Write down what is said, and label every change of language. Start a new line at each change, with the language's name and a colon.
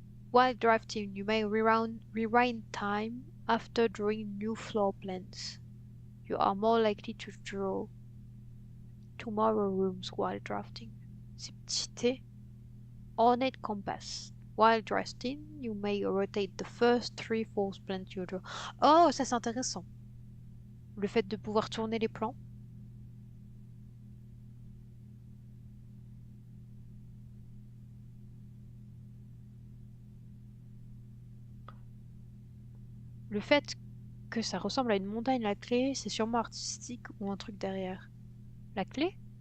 English: While drafting, you may rewind time after drawing new floor plans. You are more likely to draw tomorrow rooms while drafting.
French: C'est petit
English: ornate compass. While drafting, you may rotate the first 3 floor plans you draw.
French: Oh, ça c'est intéressant. Le fait de pouvoir tourner les plans. Le fait que ça ressemble à une montagne, la clé, c'est sûrement artistique ou un truc derrière. La clé?